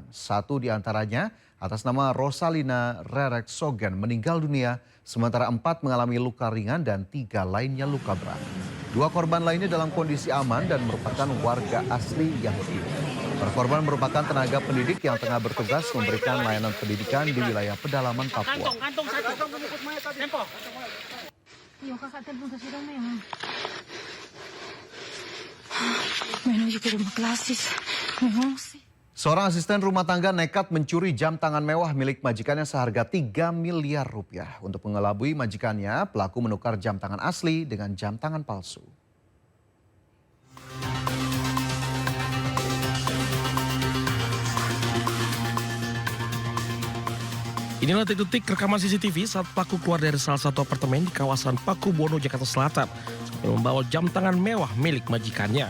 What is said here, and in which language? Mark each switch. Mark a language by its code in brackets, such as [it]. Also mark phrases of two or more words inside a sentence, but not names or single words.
[id] Satu di antaranya atas nama Rosalina Rerek Sogen meninggal dunia, sementara 4 mengalami luka ringan dan 3 lainnya luka berat. 2 korban lainnya dalam kondisi aman dan merupakan warga asli Yahukimo. Para korban merupakan tenaga pendidik yang tengah bertugas memberikan layanan pendidikan di wilayah pedalaman Papua. Yung kakatapon sa sila may meron juga rumah klasis. Seorang asisten rumah tangga nekat mencuri jam tangan mewah milik majikannya seharga 3 miliar rupiah. Untuk mengelabui majikannya, pelaku menukar jam tangan asli dengan jam tangan palsu. Inilah detik-detik rekaman CCTV saat pelaku keluar dari salah satu apartemen di kawasan Paku Buwono, Jakarta Selatan sambil membawa jam tangan mewah milik majikannya.